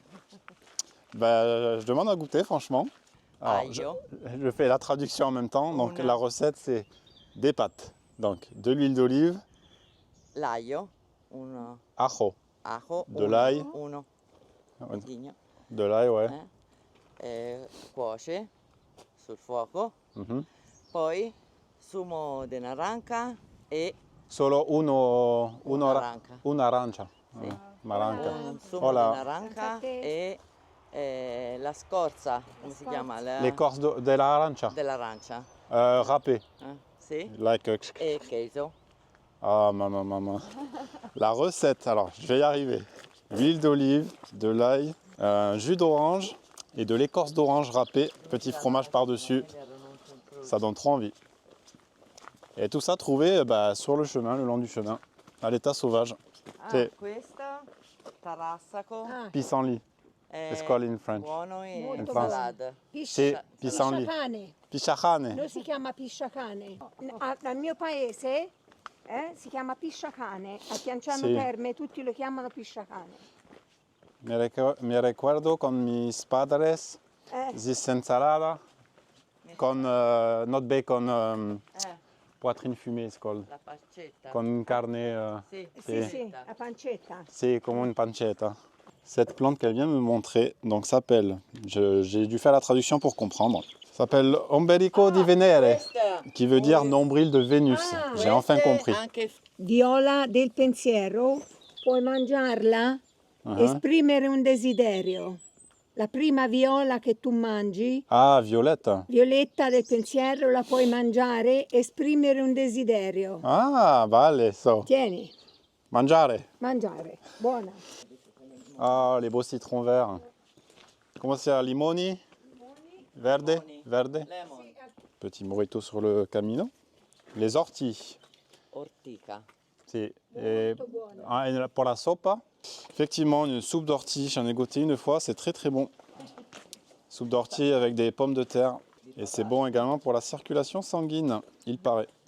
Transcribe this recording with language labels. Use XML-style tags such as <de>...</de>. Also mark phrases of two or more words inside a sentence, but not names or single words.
<fr>Je demande à goûter, franchement. Alors, je fais la traduction en même temps. Donc, la recette, c'est des pâtes. Donc, de l'huile d'olive.</fr> <it>L'aglio.</it> <es>Ajo. Ajo.</es> <fr>De l'ail. De l'ail, ouais.</fr> <it>Cuoce sul fuoco. Poi sumo di naranca e Solo un'arancia. Sì. Maranca. Un sumo di naranca e la scorza, come si chiama?</it> <fr>L'écorce</fr> <it>dell'arancia. Dell'arancia.</it> <fr>Râpée.</fr> <it>Sì.</it> <en>Like</en> <es>E queso.</es> <fr>Ah, maman. La recette, alors, je vais y arriver. L'huile d'olive, de l'ail, un jus d'orange et de l'écorce d'orange râpée, petit fromage par-dessus. Ça donne trop envie. Et tout ça trouvé sur le chemin, le long du chemin, à l'état sauvage.</fr> <it>Questa, tarassaco.</it> <fr>Pissenlit.</fr> <en>It's called in French.</en> <it>Buono in France.</it> <fr>salade.</fr> <it>Sì, pissenlit. Pisciacane. Noi si chiama pisciacane. Dal mio paese si chiama pisciacane. A Chianciano Sì. Terme tutti lo chiamano pisciacane.</it> <es>Mi recuerdo con mis padres, this ensalada, con</es> <en>not bacon,</en> <fr>poitrine fumée,</fr> <en>it's called.</en> <it>La pancetta.</it> <es>Con carne.</es> <it>Sì, la pancetta.</it> <fr>C'est comme une pancetta. Cette plante qu'elle vient me montrer donc s'appelle, j'ai dû faire la traduction pour comprendre, s'appelle</fr> <it>Ombelico di Venere,</it> <fr>qui veut dire nombril de Vénus. J'ai enfin compris.</fr> <it>Viola del pensiero, puoi mangiarla, esprimere un desiderio. La prima viola che tu mangi, Violetta. violetta del pensiero, la puoi mangiare, esprimere un desiderio.</it> <es>Ah, vale, so.</es> <it>Tieni, Mangiare. mangiare, buona.</it> <fr>Ah, les beaux citrons verts. Comment c'est,</fr> <it>limoni? Verde? Verde?</it> <en>Lemon.</en> <fr>Petit morito sur le camino. Les orties.</fr> <it>Ortica.</it> <fr>Et pour la sopa, effectivement, une soupe d'ortie, j'en ai goûté une fois, c'est très très bon. Soupe d'ortie avec des pommes de terre. Et c'est bon également pour la circulation sanguine, il paraît.</fr>